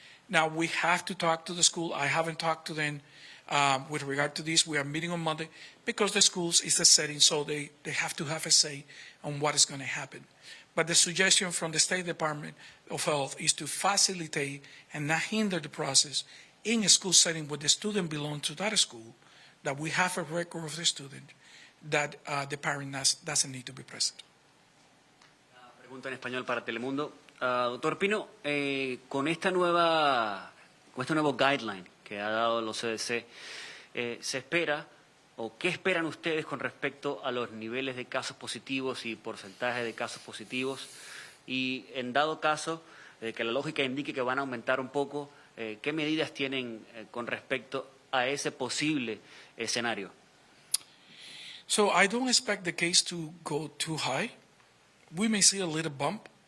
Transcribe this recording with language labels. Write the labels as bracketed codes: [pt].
[en] Now, we have to talk to the school. I haven't talked to them with regard to this. We are meeting on Monday because the schools is the setting, so they have to have a say on what is going to happen. But the suggestion from the State Department of Health is to facilitate and not hinder the process in a school setting where the student belongs to that school, that we have a record of the student, that the parent doesn't need to be present. [es] Pregunta en español para Telemundo. Doctor Pino, con este nuevo guideline que ha dado los CDC, ¿se espera o qué esperan ustedes con respecto a los niveles de casos positivos y porcentajes de casos positivos? Y en dado caso de que la lógica indique que van a aumentar un poco, ¿qué medidas tienen con respecto a ese posible escenario? [en] So I don't expect the case to go too high. We may see a little bump.